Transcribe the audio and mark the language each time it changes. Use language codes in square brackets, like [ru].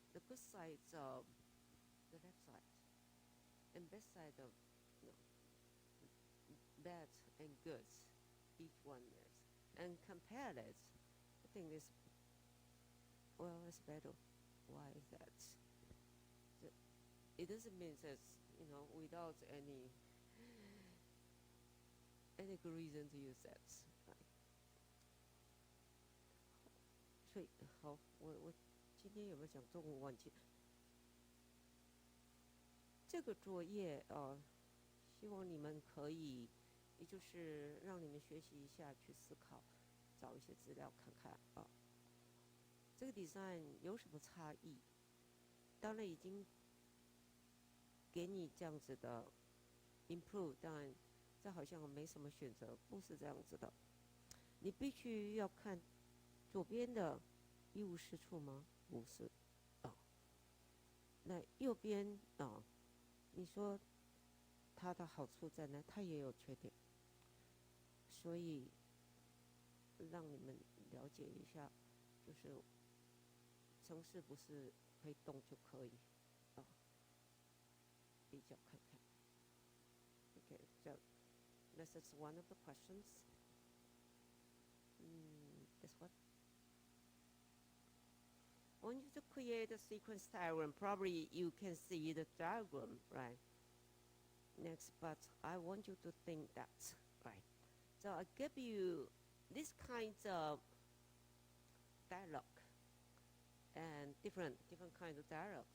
[en] The good sides of the left side, and bad side of bad and good, each one is, and compare it. I think it's better. Why is that? It doesn't mean that without any good reason to use that. Right? [zh] 所以好，我今天有没有讲中文忘记？这个作业希望你们可以，也就是让你们学习一下，去思考，找一些资料看看啊。这个 design 有什么差异？当然已经给你这样子的 improve， 当然这好像没什么选择，不是这样子的。你必须要看左边的一无是处吗？不是啊。那右边啊，你说它的好处在哪？它也有缺点，所以让你们了解一下，就是程式不是可以动就可以啊，比较看看。 [en] Okay, so this is one of the questions. This one. I want you to create a sequence diagram. Probably you can see the diagram, right? Next, but I want you to think that, right? So I give you this kind of dialogue and different kinds of dialogue.